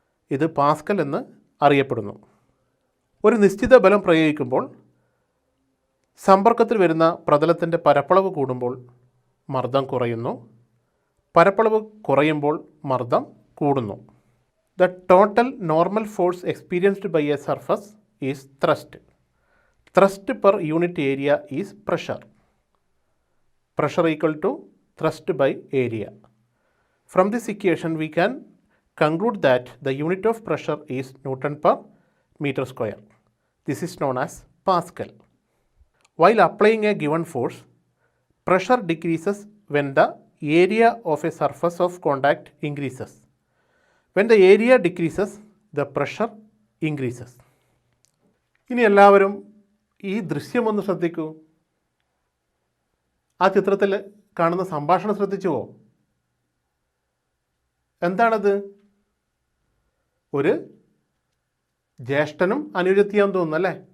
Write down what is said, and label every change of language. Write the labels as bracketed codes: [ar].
[ml] ഇത് പാസ്കൽ എന്ന് അറിയപ്പെടുന്നു. ഒരു നിശ്ചിത ബലം പ്രയോഗിക്കുമ്പോൾ സമ്പർക്കത്തിൽ വരുന്ന പ്രതലത്തിൻ്റെ പരപ്പളവ് കൂടുമ്പോൾ മർദ്ദം കുറയുന്നു, പരപ്പളവ് കുറയുമ്പോൾ മർദ്ദം കൂടുന്നു. [en] The total normal force experienced by a surface is thrust. Thrust per unit area is pressure. Pressure equal to thrust by area. From this equation we can conclude that the unit of pressure is Newton per meter square. This is known as Pascal. While applying a given force, pressure decreases when the area of a surface of contact increases. When the area decreases, the pressure increases. [ml] ഇനി എല്ലാവരും ഈ ദൃശ്യമൊന്ന് ശ്രദ്ധിക്കൂ. ആ ചിത്രത്തിൽ കാണുന്ന സംഭാഷണം ശ്രദ്ധിച്ചുവോ? എന്താണത്? ഒരു ജ്യേഷ്ഠനും അനുജത്തിയാന്ന് തോന്നുന്നു അല്ലേ?